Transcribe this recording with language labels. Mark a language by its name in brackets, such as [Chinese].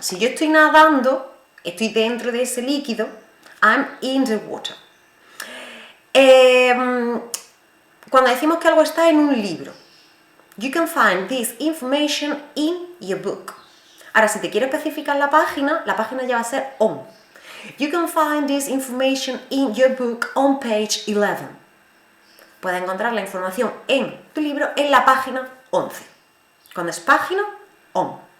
[Spanish] Si yo estoy nadando, estoy dentro de ese líquido, [English] I'm in the water. [Spanish] Cuando decimos que algo está en un libro, [English] you can find this information in your book. [Spanish] Ahora, si te quiero especificar la página ya va a ser on. [English] You can find this information in your book on page 11. [Spanish] Puedes encontrar la información en tu libro en la página 11. Cuando es página, on.